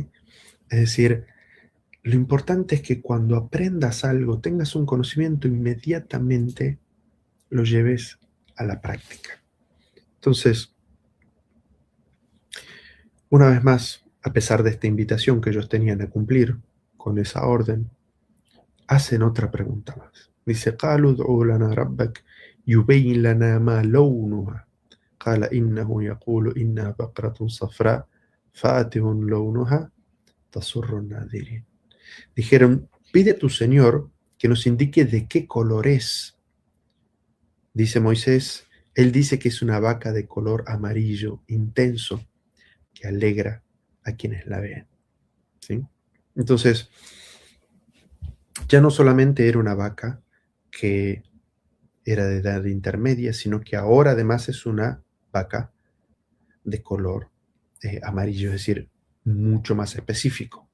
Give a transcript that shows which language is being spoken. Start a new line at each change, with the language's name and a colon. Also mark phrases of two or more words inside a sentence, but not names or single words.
Spanish: Es decir, lo importante es que cuando aprendas algo, tengas un conocimiento, inmediatamente lo lleves a la práctica. Entonces, una vez más, a pesar de esta invitación que ellos tenían a cumplir con esa orden, hacen otra pregunta más. Dice,
Arabic: قالوا ادع لنا ربك يبين لنا ما لونها قال إنه يقول إنها بقرة صفراء فاتح لونها تسر الناظرين.
Spanish: Dijeron, pide a tu Señor que nos indique de qué color es. Dice Moisés, él dice que es una vaca de color amarillo intenso que alegra a quienes la ven. ¿Sí? Entonces, ya no solamente era una vaca que era de edad intermedia, sino que ahora además es una vaca de color amarillo, es decir, mucho más específico.